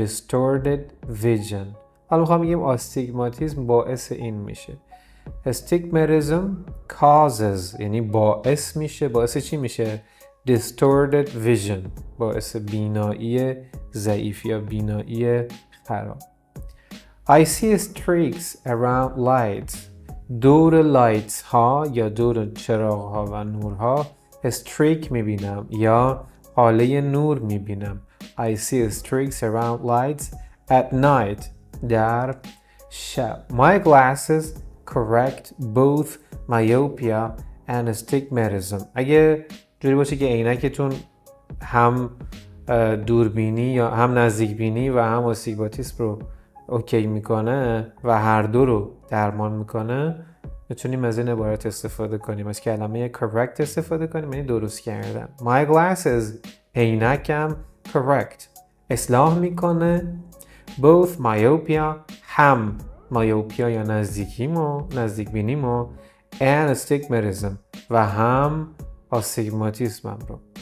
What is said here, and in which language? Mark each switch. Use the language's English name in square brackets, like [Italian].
[English] distorted vision. [Persian] حالا میخوام بگیم آستیگماتیسم باعث این میشه. astigmatism causes یعنی باعث میشه. باعث چی میشه؟ distorted vision. باعث بینایی ضعیف یا بینایی خراب. [English] I see streaks around lights. [Persian] دور لایتس ها یا دور چراغ ها و نورها streak میبینم یا حاله نور میبینم. [English] I see streaks around lights at night. [Persian] در شب. [English] My glasses correct both myopia and astigmatism. [Persian] اگه جوری باشه که عینکتون هم دوربینی یا هم نزدیکبینی و هم آستیگماتیسم رو اوکی میکنه و هر دو رو درمان میکنه، میتونیم از این عبارت استفاده کنیم. از کلمه correct استفاده کنیم، یعنی درست کردن. [English] My glasses [Persian] عینکم correct اصلاح میکنه [English] both myopia [Persian] هم myopia یا نزدیک بینیمو [English] and astigmatism [Persian] و هم آستیگماتیسمم رو.